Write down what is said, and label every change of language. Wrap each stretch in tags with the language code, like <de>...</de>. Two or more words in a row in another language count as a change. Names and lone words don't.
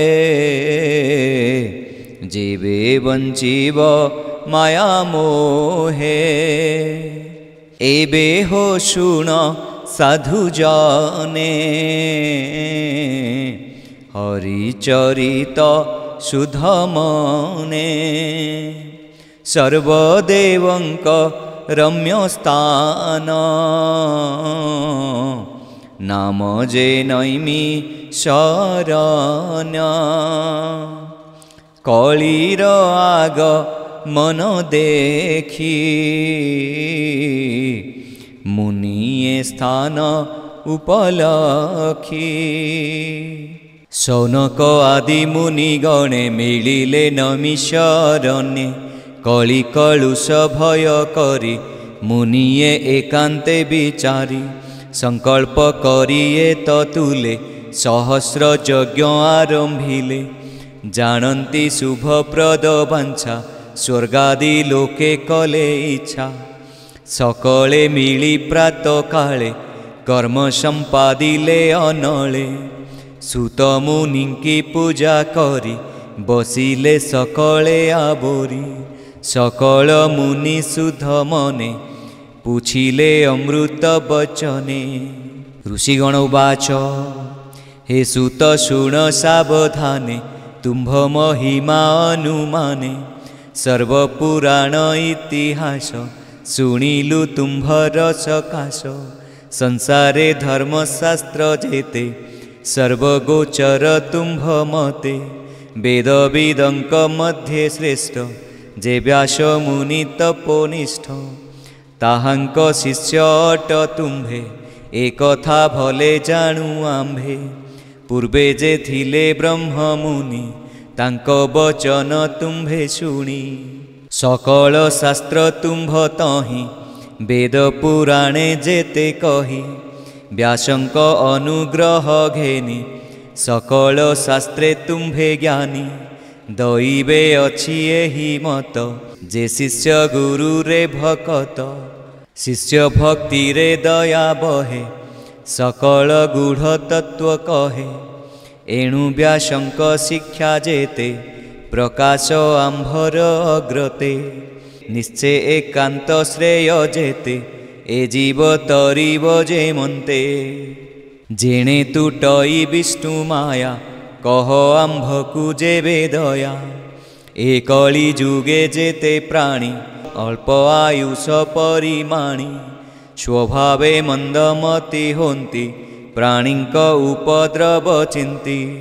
<or>ଜୀବେ ବଞ୍ଚୀବ ମାୟା ମୋହେ ଏବେ ହୋ ଶୁଣ ସାଧୁ ଜନେ ହରିଚରିତ ଶୁଦ୍ଧ ମନେ ସର୍ବଦେବଙ୍କ ରମ୍ୟ ସ୍ଥାନ ନାମ ଜେ ନୈମି ଶରଣ୍ୟ କଳିର ଆଗ ମନ ଦେଖି ମୁନିଏ ସ୍ଥାନ ଉପଲଖି ସୌନକ ଆଦି ମୁନି ଗଣେ ମିଳିଲେ ନମି ଶରଣ୍ୟେ କଳି କଳୁଷ ଭୟ କରି ମୁନିଏ ଏକାନ୍ତେ ବିଚାରି ସଂକଳ୍ପ କରିଏ ତତୁଲେ ସହସ୍ର ଯଜ୍ଞ ଆରମ୍ଭିଲେ ଜାଣତି ଶୁଭପ୍ରଦ ବାଞ୍ଛା ସ୍ୱର୍ଗାଦି ଲୋକେ କଲେ ଇଚ୍ଛା ସକଳେ ମିଳି ପ୍ରାତ କାଳେ କର୍ମ ସମ୍ପାଦିଲେ ଅନଳେ ସୁତ ମୁନିଙ୍କି ପୂଜା କରି ବସିଲେ ସକଳେ ଆବୋରି ସକଳ ମୁନି ସୁଧ ମନେ ପୁଛିଲେ ଅମୃତ ବଚନେ ଋଷିଗଣ ଉବାଚ ହେ ସୁତ ଶୁଣ ସାବଧାନେ ତୁମ୍ଭ ମହିମା ଅନୁମାନେ ସର୍ବପୁରାଣ ଇତିହାସ ଶୁଣିଲୁ ତୁମ୍ଭର ସକାଶ ସଂସାରେ ଧର୍ମଶାସ୍ତ୍ର ଜେତେ ସର୍ବଗୋଚର ତୁମ୍ଭ ମତେ ବେଦବିଦଙ୍କ ମଧ୍ୟେ ଶ୍ରେଷ୍ଠ ଜେ ବ୍ୟାସ ମୁନି ତପୋନିଷ୍ଠ ତାହାଙ୍କ ଶିଷ୍ୟ ଅଟ ତୁମ୍ଭେ ଏ କଥା ଭଲେ ଜାଣୁ ଆମ୍ଭେ ପୂର୍ବେ ଜେ ଥିଲେ ବ୍ରହ୍ମ ମୁନି ତାଙ୍କ ବଚନ ତୁମ୍ଭେ ଶୁଣି ସକଳ ଶାସ୍ତ୍ର ତୁମ୍ଭ ତହିଁ ବେଦ ପୁରାଣେ ଜେତେ କହି ବ୍ୟାସଙ୍କ ଅନୁଗ୍ରହ ଘେନି ସକଳ ଶାସ୍ତ୍ରେ ତୁମ୍ଭେ ଜ୍ଞାନୀ ଦୈବେ ଅଛି ଏହି ମତ ଜେ ଶିଷ୍ୟ ଗୁରୁ ରେ ଭକତ ଶିଷ୍ୟ ଭକ୍ତି ରେ ଦୟା ବହେ ସକଳ ଗୂଢ଼ ତତ୍ତ୍ୱ କହେ ଏଣୁ ବ୍ୟାସଙ୍କ ଶିକ୍ଷା ଜେତେ ପ୍ରକାଶ ଆମ୍ଭର ଅଗ୍ରତେ ନିଶ୍ଚୟ ଏକାନ୍ତ ଶ୍ରେୟ ଜେତେ ଏ ଜୀବ ତରିବ ଜେ ମନ୍ତେ ଜେଣେ ତୁଟଇ ବିଷ୍ଣୁ ମାୟା କହ ଆମ୍ଭଙ୍କୁ ଜେବେ ଦୟା ଏ କଳି ଯୁଗେ ଜେତେ ପ୍ରାଣୀ ଅଳ୍ପ ଆୟୁଷ ପରିମାଣୀ ସ୍ୱଭାବେ ମନ୍ଦମତି ହୋନ୍ତି ପ୍ରାଣୀଙ୍କ ଉପଦ୍ରବ ଚିନ୍ତି</or>